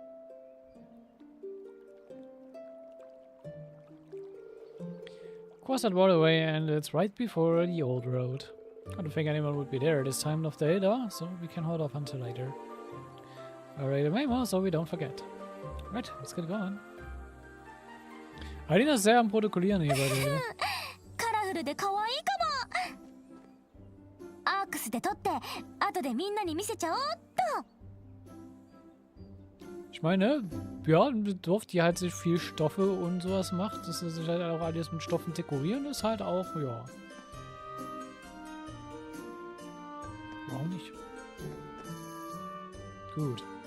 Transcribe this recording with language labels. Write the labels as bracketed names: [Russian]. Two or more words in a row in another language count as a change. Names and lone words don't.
[English] Cross that waterway, and it's right before the old road. I don't think anyone would be there at this time of day, though, so we can hold off until later. Alright, a memo, so we don't forget. Right, let's get going. [German] Alina ist sehr am Protokollieren hier bei dir. [Japanese] カラフルで可愛いかも。アークスで撮って後でみんなに見せちゃおうっと。 [German] Ich meine, ja, mit Dorf, die halt sich viel Stoffe und sowas macht, dass sie sich halt auch alles mit Stoffen dekorieren, ist halt auch, ja. Warum nicht? Gut.